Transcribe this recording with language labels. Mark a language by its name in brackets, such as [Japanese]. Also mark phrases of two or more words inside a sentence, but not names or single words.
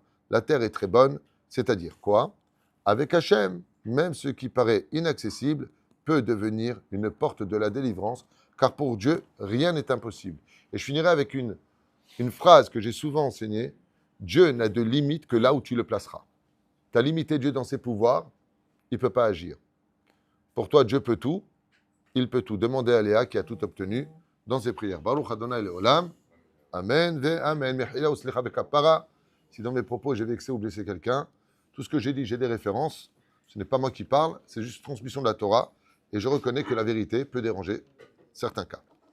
[French] La terre est très bonne, c'est-à-dire quoi? Avec Hachem, même ce qui paraît inaccessible peut devenir une porte de la délivrance, car pour Dieu, rien n'est impossible. Et je finirai avec une phrase que j'ai souvent enseignée. Dieu n'a de limite que là où tu le placeras. Tu as limité Dieu dans ses pouvoirs, il ne peut pas agir. Pour toi, Dieu peut tout, il peut tout. Demandez à Léa qui a tout obtenu dans ses prières. [Hebrew] ברוך אדוני לעולם. אמן ואמן. מחילה וסליחה וכפרה. [French] Si dans mes propos j'ai vexé ou blessé quelqu'un, tout ce que j'ai dit, j'ai des références. Ce n'est pas moi qui parle, c'est juste transmission de la Torah. Et je reconnais que la vérité peut déranger certains cas.